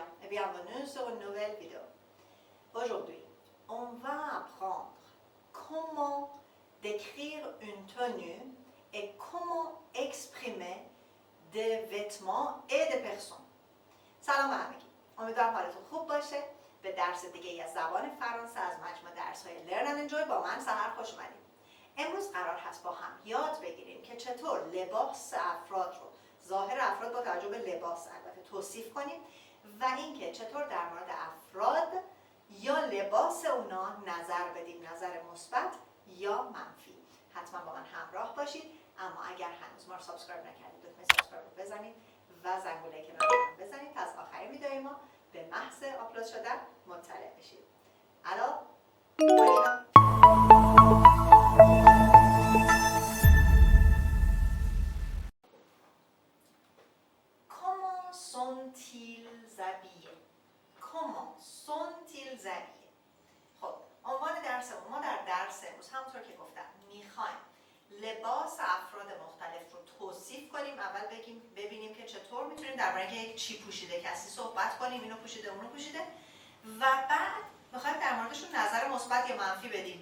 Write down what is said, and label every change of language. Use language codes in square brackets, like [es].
[fr] bienvenue sur une nouvelle vidéo. Aujourd'hui, on va apprendre comment décrire une tenue et comment exprimer des vêtements et des personnes. [fa] سلام همگی. امیدوارم حالتون خوب باشه. به درس دیگه از زبان فرانسه از مجموعه درس‌های Learn and Enjoy با من سحر خوش اومدید. امروز قرار هست با هم یاد بگیریم که چطور لباس افراد رو، ظاهر افراد با توجه به لباس البته توصیف کنیم و اینکه چطور در مورد افراد یا لباس اونا نظر بدیم، نظر مثبت یا منفی. حتما با من همراه باشید، اما اگر هنوز ما رو سابسکرایب نکردید لطفا سابسکرایب رو بزنید و زنگوله کنار هم بزنید تا از آخرین ویدئوی ما به محض آپلود شدن مطلع بشید. الان [fr] Comment sont-ils habillés? Comment sont-ils habillés? [fa] خب عنوان درسمون، ما در درس امروز همونطور که گفتم میخوایم لباس افراد مختلف رو توصیف کنیم. اول ببینیم که چطور میتونیم درباره اینکه چی پوشیده کسی صحبت کنیم، اینو پوشیده اونو پوشیده، و بعد میخوایم در موردشون نظر مثبت یا منفی بدیم.